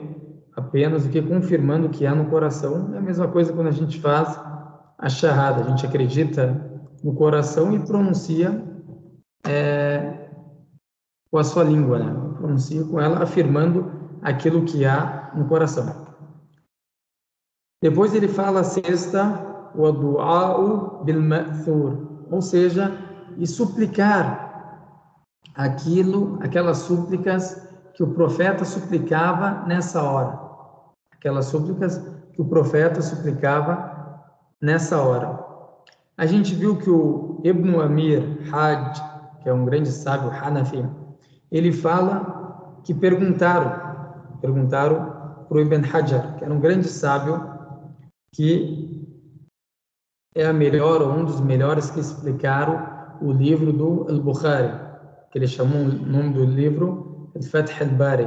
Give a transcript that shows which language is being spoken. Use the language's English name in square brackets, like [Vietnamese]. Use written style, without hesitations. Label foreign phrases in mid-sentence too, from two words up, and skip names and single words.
[Portuguese] Apenas o que confirmando o que há no coração. É a mesma coisa quando a gente faz a shahada. A gente acredita no coração e pronuncia com a sua língua, né? Pronuncia com ela afirmando aquilo que há no coração. Depois ele fala a sexta, o [Arabic] الدعاء بالمأثور, [Portuguese] ou seja, e suplicar aquelas súplicas que o profeta suplicava nessa hora. Aquelas súplicas que o profeta suplicava nessa hora. A gente viu que o Ibn Amir Hajj, que é um grande sábio Hanafi, ele fala que perguntaram para o Ibn Hajar, que era um grande sábio, que é a melhor ou um dos melhores que explicaram o livro do Al-Bukhari, que ele chamou o nome do livro Al-Fath al-Bari.